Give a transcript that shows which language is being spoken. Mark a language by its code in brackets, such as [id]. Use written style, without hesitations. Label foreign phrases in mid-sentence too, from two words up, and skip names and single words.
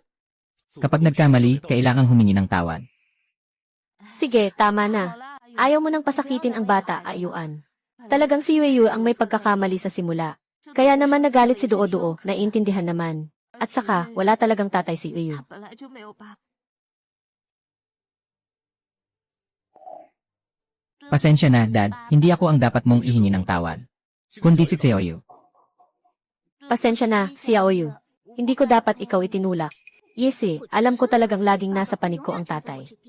[tl] Kapag nagkamali, kailangang humingi ng tawad. Sige, tama na. Ayaw mo nang pasakitin ang bata, Ayuan. Talagang si Yueyu ang may pagkakamali sa simula. Kaya naman nagalit si Duo-Duo, naiintindihan naman. At saka, wala talagang tatay si Yueyu. [zh] 他本来就没有爸爸。 [tl] Pasensya na, Dad. Hindi ako ang dapat mong ihingi ng tawad. Kundi si Xiaoyu. Pasensya na, Xiaoyu. Hindi ko dapat ikaw itinulak. Yesi, alam ko talagang laging nasa panig ko ang tatay.